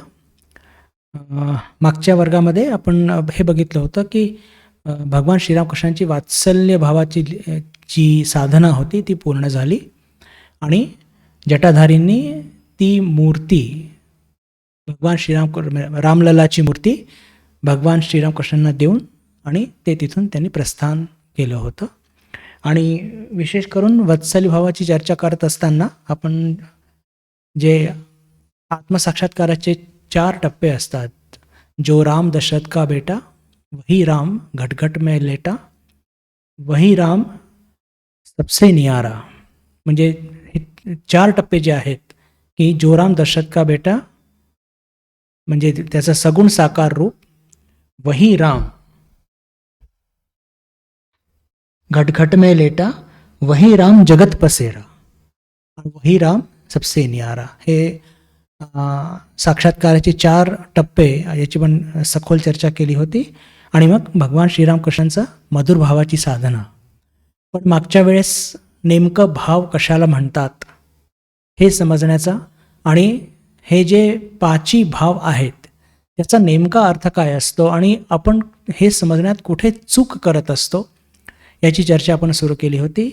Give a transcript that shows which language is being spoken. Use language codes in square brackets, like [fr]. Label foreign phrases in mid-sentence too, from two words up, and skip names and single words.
[mr] मागच्या वर्गामध्ये आपण हे बघितलं होतं की भगवान श्रीरामकृष्णांची वात्सल्य भावाची जी साधना होती ती पूर्ण झाली आणि जटाधारींनी ती मूर्ती भगवान रामललाची मूर्ती भगवान श्रीरामकृष्णांना देऊन आणि ते तिथून त्यांनी प्रस्थान केलं होतं। आणि विशेष करून वात्सल्य भावाची चर्चा करत असताना आपण जे आत्मसाक्षात्काराचे 4 टप्पे असतात, जो [hi] राम दशरथ का बेटा, वही राम घट घट में लेटा, वही राम सबसे नियारा, [mr] म्हणजे हे 4 टप्पे जे आहेत की [hi] जो राम दशरथ का बेटा [mr] म्हणजे त्याचा सगुण साकार रूप, [hi] वही राम घट घट में लेटा, वही राम जगत पसेरा, वही राम सबसे नियारा। [mr] हे साक्षात्काराचे 4 टप्पे याची पण सखोल चर्चा केली होती। आणि मग भगवान श्रीरामकृष्णांचा मधुर भावाची साधना। पण मागच्या वेळेस नेमकं भाव कशाला म्हणतात हे समजण्याचा आणि हे जे 5 भाव आहेत त्याचा नेमका अर्थ काय असतो आणि आपण हे समजण्यात कुठे चूक करत असतो याची चर्चा आपण सुरू केली होती।